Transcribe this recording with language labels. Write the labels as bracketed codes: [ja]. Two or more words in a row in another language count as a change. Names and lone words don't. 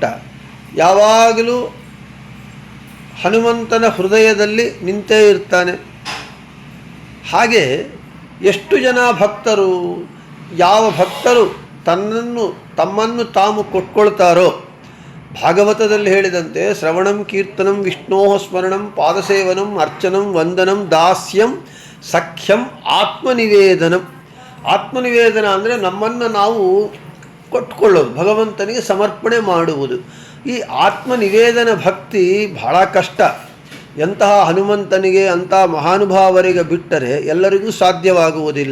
[kn] ಯಾವಾಗಲೂ ಹನುಮಂತನ ಹೃದಯದಲ್ಲಿ ನಿಂತೇ ಇರ್ತಾನೆ. ಹಾಗೆ ಎಷ್ಟು ಜನ ಭಕ್ತರು, ಯಾವ ಭಕ್ತರು ತಮ್ಮನ್ನು ತಾವು ಕೊಟ್ಕೊಳ್ತಾರೋ, ಭಾಗವತದಲ್ಲಿ ಹೇಳಿದಂತೆ [sa] ಶ್ರವಣಂ ಕೀರ್ತನಂ ವಿಷ್ಣೋ ಸ್ಮರಣಂ ಪಾದಸೇವನಂ ಅರ್ಚನಂ ವಂದನಂ ದಾಸ್ಯಂ ಸಖ್ಯಂ ಆತ್ಮನಿವೇದನಂ. [kn] ಆತ್ಮನಿವೇದನ ಅಂದರೆ ನಮ್ಮನ್ನು ನಾವು ಕೊಟ್ಕೊಳ್ಳೋದು, ಭಗವಂತನಿಗೆ ಸಮರ್ಪಣೆ ಮಾಡುವುದು. ಈ ಆತ್ಮನಿವೇದನ ಭಕ್ತಿ ಬಹಳ ಕಷ್ಟ. ಎಂತಹ ಹನುಮಂತನಿಗೆ, ಅಂತಹ ಮಹಾನುಭಾವರಿಗೆ ಬಿಟ್ಟರೆ ಎಲ್ಲರಿಗೂ ಸಾಧ್ಯವಾಗುವುದಿಲ್ಲ.